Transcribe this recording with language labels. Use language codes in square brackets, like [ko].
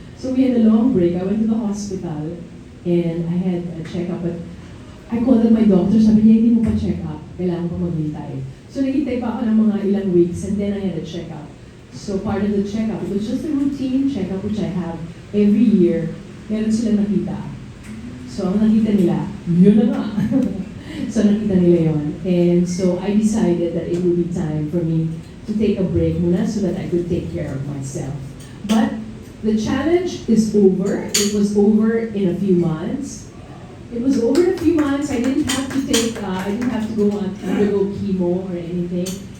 [en] So we had a long break. I went to the hospital and I had a check-up. But I called up my doctor, [tl] sabi niya, hindi mo pa check up. Kailangan pa maghintay. So naghintay pa ako ng mga ilang [en] weeks and then I had a check-up. So part of the checkup, it was just a routine checkup which I have every year. [tl] Meron sila nakita. So ang nakita nila, yun na nga. So nakita nila yun. [en] And so I decided that it would be time for me to take a break muna so that I could take care of myself. But the challenge is over. It was over in a few months. It was over in a few months. I didn't have to go on undergo chemo or anything.